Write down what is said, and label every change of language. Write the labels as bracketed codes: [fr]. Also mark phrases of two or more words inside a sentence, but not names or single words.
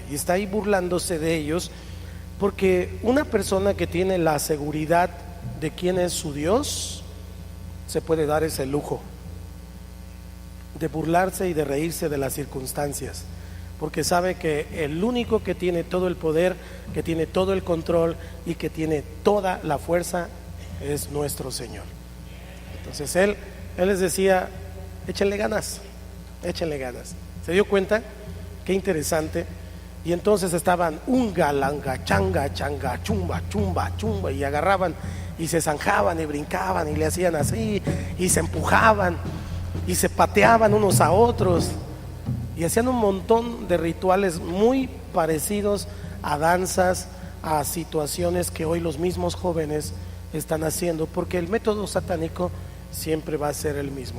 [es] Y está ahí burlándose de ellos, porque una persona que tiene la seguridad de quién es su Dios se puede dar ese lujo de burlarse y de reírse de las circunstancias, porque sabe que el único que tiene todo el poder, que tiene todo el control y que tiene toda la fuerza es nuestro Señor. Entonces él les decía, échenle ganas. ¿Se dio cuenta? Qué interesante. Y entonces estaban unga, langa, changa, changa, chumba, chumba, chumba, y agarraban y se zanjaban y brincaban y le hacían así, y se empujaban y se pateaban unos a otros, y hacían un montón de rituales muy parecidos a danzas, a situaciones que hoy los mismos jóvenes están haciendo, porque el método satánico siempre va a ser el mismo.